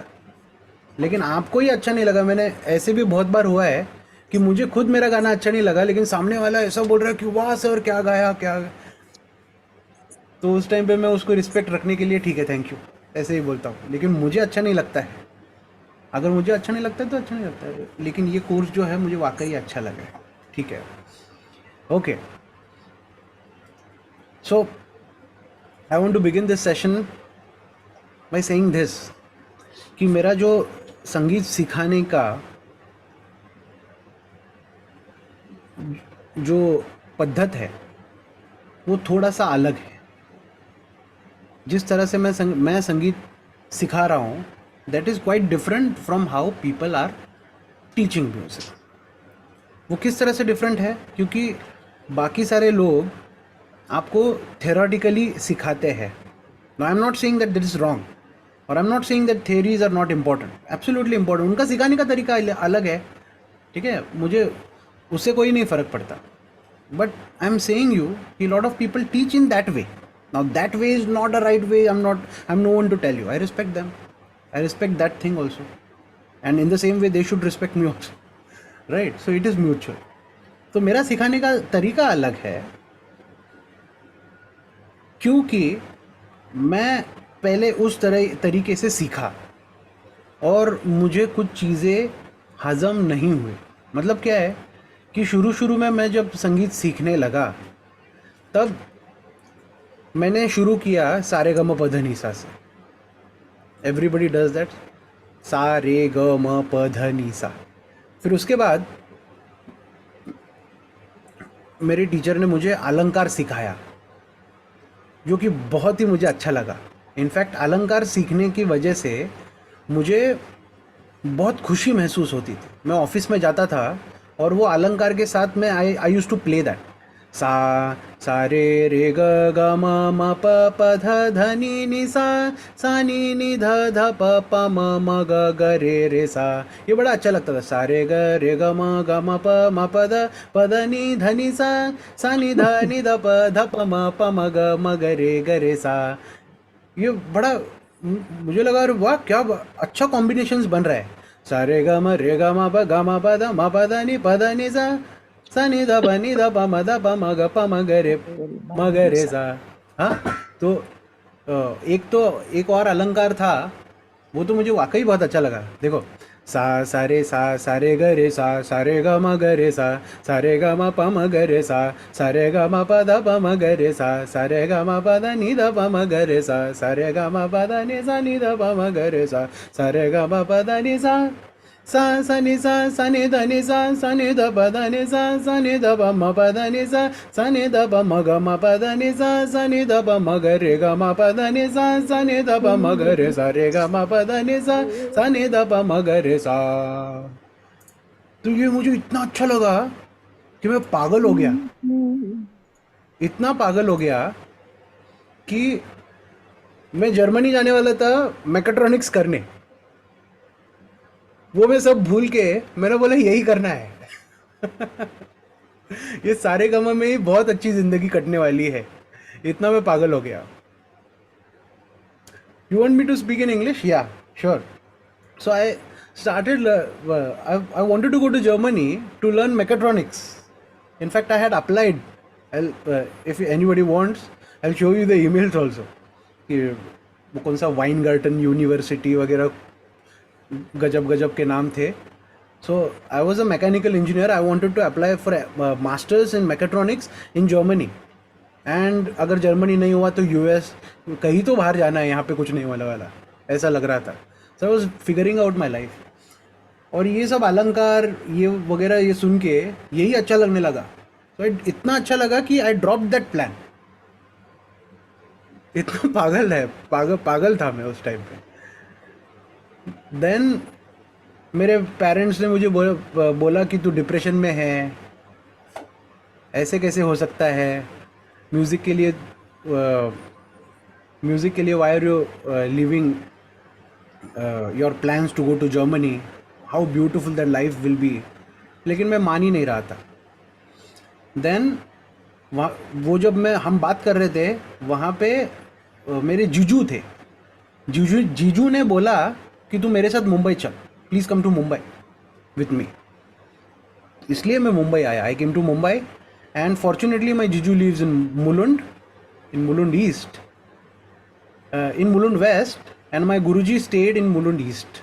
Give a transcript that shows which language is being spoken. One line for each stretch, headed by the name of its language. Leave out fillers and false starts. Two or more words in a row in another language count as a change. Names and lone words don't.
Hindi: लेकिन आपको ही अच्छा नहीं लगा, मैंने ऐसे भी बहुत बार हुआ है कि मुझे खुद मेरा गाना अच्छा नहीं लगा लेकिन सामने वाला ऐसा बोल रहा है कि वाह सर क्या गाया, क्या. तो उस टाइम पे मैं उसको रिस्पेक्ट रखने के लिए ठीक है
English: Thank you
Hindi: ऐसे ही बोलता हूँ. लेकिन मुझे अच्छा नहीं लगता है. अगर मुझे अच्छा नहीं लगता है तो अच्छा नहीं लगता है. लेकिन ये कोर्स जो है मुझे वाकई अच्छा लगा है. ठीक है. ओके.
English: So, I want to begin this session by saying this
Hindi: कि मेरा जो संगीत सिखाने का जो पद्धत है वो थोड़ा सा अलग है. जिस तरह से मैं संगीत सिखा रहा हूँ,
English: that is quite different from how people are teaching music.
Hindi: वो किस तरह से डिफरेंट है? क्योंकि बाकी सारे लोग आपको थेरोटिकली सिखाते हैं.
English: I am not saying that is wrong, aur I am not saying that theories are not important. Absolutely important.
Hindi: उनका सिखाने का तरीका अलग है. ठीक है, मुझे उससे कोई नहीं फ़र्क पड़ता,
English: But I am saying you ki lot of people teach in that way. Now that way is not a right way. I am no one to tell you. I respect them. I respect that thing also, and in the same way they should respect me also, right? So it is mutual.
Hindi: तो मेरा सिखाने का तरीका अलग है, क्योंकि मैं पहले उस तरीके से सीखा और मुझे कुछ चीज़ें हज़म नहीं हुई. मतलब क्या है कि शुरू शुरू में मैं जब संगीत सीखने लगा, तब मैंने शुरू किया सारे ग म प ध नि सा से.
English: Everybody does that,
Hindi: सा रे ग म प ध नि सा. फिर उसके बाद मेरे टीचर ने मुझे अलंकार सिखाया, जो कि बहुत ही मुझे अच्छा लगा. इनफैक्ट अलंकार सीखने की वजह से मुझे बहुत खुशी महसूस होती थी. मैं ऑफिस में जाता था और वो अलंकार के साथ में
English: I used to play that.
Hindi: सा सा रे रे ग ग म म प प ध ध नि नि सा सा नि नि ध ध प प म ग ग रे सा. ये बड़ा अच्छा लगता था. सा रे ग म प ध नि सा नि ध प म ग रे सा. ये बड़ा मुझे लगा, अरे वाह, क्या अच्छा कॉम्बिनेशंस बन रहा है. सा रे ग म प द नि सा नि ध प म ग रे सा. हाँ, तो एक और अलंकार था, वो तो मुझे वाकई बहुत अच्छा लगा. देखो, सा रे ग रे सा रे ग म ग रे सा रे ग म प म ग रे सा रे ग म प द प म ग रे सा रे ग म प द नि ध प म ग रे सा रे ग म प द नि ध प म ग रे सा रे ग म प द नि सा नि सा नि ध प द नि सा नि ध प म प द नि सा नि ध प म ग म प द नि सा नि ध प म ग रे ग म प द नि सा नि ध प म ग रे सा रे ग म प द नि सा नि ध प म ग रे सा. तो ये मुझे इतना अच्छा लगा कि मैं पागल हो गया. इतना पागल हो गया कि मैं जर्मनी जाने वाला था मैकेट्रॉनिक्स करने. वो मैं सब भूल के मैंने बोला यही करना है. ये सारे कामों में ही बहुत अच्छी जिंदगी कटने वाली है. इतना मैं पागल हो गया.
English: You want me to speak in English? या, श्योर. So I started. I wanted to go to Germany to learn mechatronics. In fact, I had applied. If anybody wants, I'll show you the emails also.
Hindi: कि वो कौन सा वाइनगार्टन यूनिवर्सिटी वगैरह गजब गजब के नाम थे.
English: So I was a mechanical engineer. I wanted to apply for a masters in mechatronics in Germany.
Hindi: एंड अगर जर्मनी नहीं हुआ तो यूएस, कहीं तो बाहर जाना है, यहाँ पे कुछ नहीं होने वाला, ऐसा लग रहा था.
English: So I was figuring out my life.
Hindi: और ये सब अलंकार ये वगैरह ये सुन के यही अच्छा लगने लगा. तो इतना अच्छा लगा कि
English: I drop that plan.
Hindi: इतना पागल था मैं उस टाइम पे. देन मेरे पेरेंट्स ने मुझे बोला कि तू डिप्रेशन में है, ऐसे कैसे हो सकता है. म्यूज़िक के लिए
English: why are you leaving your plans to go to Germany, how beautiful that life will be.
Hindi: लेकिन मैं मान ही नहीं रहा था. देन वो जब हम बात कर रहे थे वहाँ पे मेरे जीजू थे. जीजू ने बोला कि तू मेरे साथ मुंबई चल,
English: please come to Mumbai with me.
Hindi: इसलिए मैं मुंबई आया.
English: I came to Mumbai and fortunately my jiju lives in Mulund East, in Mulund West, and my Guruji stayed in Mulund East.